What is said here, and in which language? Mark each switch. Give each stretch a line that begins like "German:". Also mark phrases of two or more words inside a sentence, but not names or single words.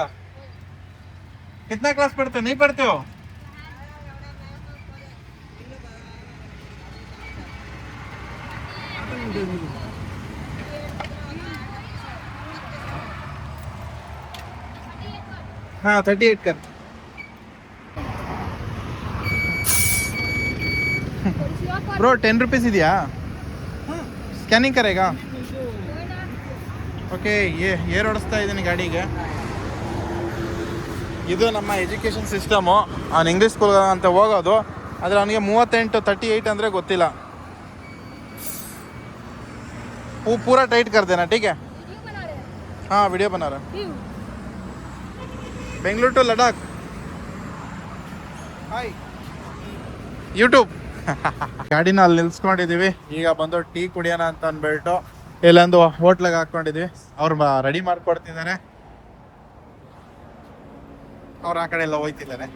Hindi: कितना क्लास पढ़ते हो? नहीं पढ़ते हो? हाँ 38 कर.
English: bro 10 rupees
Kannada: ಇದೆಯಾ?
Hindi: स्कैनिंग करेगा?
Kannada: ಓಕೆ, ಏರ್ ಓಡಿಸ್ತಾ ಇದ್ದೀನಿ ಗಾಡಿಗೆ. ಇದು ನಮ್ಮ
English: education system.
Kannada: ಅವ್ನು
English: English school
Kannada: ಅಂತ ಹೋಗೋದು, ಆದರೆ ಅವನಿಗೆ 38 ಅಂದರೆ ಗೊತ್ತಿಲ್ಲ.
Hindi: पूरा टाइट कर देना, ठीक है? हाँ वीडियो बना रहा. बेंगलुरु टू लद्दाख.
English: hi YouTube.
Kannada: ಗಾಡಿನ ಅಲ್ಲಿ ನಿಲ್ಸ್ಕೊಂಡಿದ್ದೀವಿ. ಈಗ ಬಂದು ಟೀ ಕುಡಿಯೋಣ ಅಂತ ಅಂದ್ಬಿಟ್ಟು ಇಲ್ಲೊಂದು ಹೋಟ್ಲಿಗೆ ಹಾಕ್ಕೊಂಡಿದ್ವಿ. ಅವ್ರು ರೆಡಿ ಮಾಡ್ಕೊಡ್ತಿದ್ದಾರೆ. ಅವ್ರು ಆ ಕಡೆ ಎಲ್ಲ ಹೋಯ್ತಿದ್ದಾರೆ.